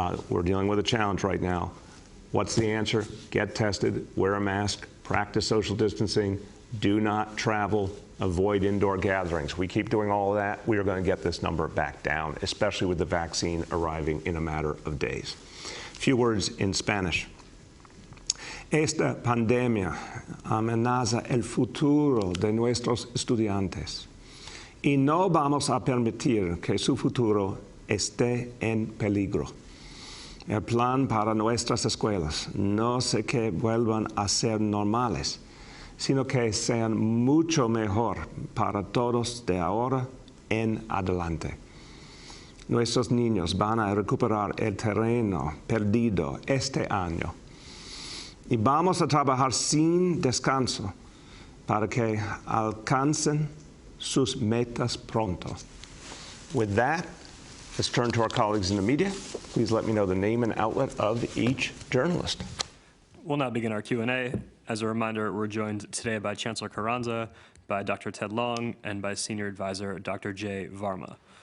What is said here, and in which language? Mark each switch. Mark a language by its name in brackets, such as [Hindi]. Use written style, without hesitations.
[English] We're dealing with a challenge right now. What's the answer? Get tested, wear a mask, practice social distancing, do not travel, avoid indoor gatherings. We keep doing all of that, we are going to get this number back down, especially with the vaccine arriving in a matter of days. A few words in Spanish. [Spanish] Esta pandemia amenaza el futuro de nuestros estudiantes y no vamos a permitir que su futuro esté en peligro. El plan para nuestras escuelas no es que vuelvan a ser normales, sino que sean mucho mejor para todos de ahora en adelante. Nuestros niños van a recuperar el terreno perdido este año y vamos a trabajar sin descanso para que alcancen sus metas pronto. [English] With that, let's turn to our colleagues in the media. Please let me know the name and outlet of each journalist. We'll now begin our Q&A. As a reminder, we're joined today by Chancellor Carranza, by Dr. Ted Long, and by Senior Advisor Dr. Jay Varma.